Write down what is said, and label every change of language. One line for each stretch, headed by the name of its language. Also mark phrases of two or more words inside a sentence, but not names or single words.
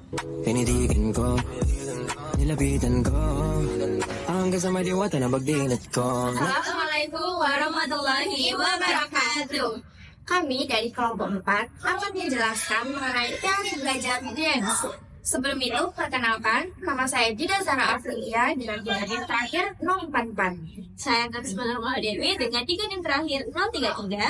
Filipino: Tinitigan ko, nilapitan ko, hanggang sa may diwata na bagdinat ko.
Arabic: السلام عليكم ورحمة الله وبركاته.
Indonesian: Kami dari kelompok 4 akan menjelaskan mengenai teori belajar DNS. Sebelum itu, perkenalkan, nama saya Dida Zara Afrilia dengan tim terakhir 044. Saya Karisma Normal Dewi dengan 3 tim terakhir 033.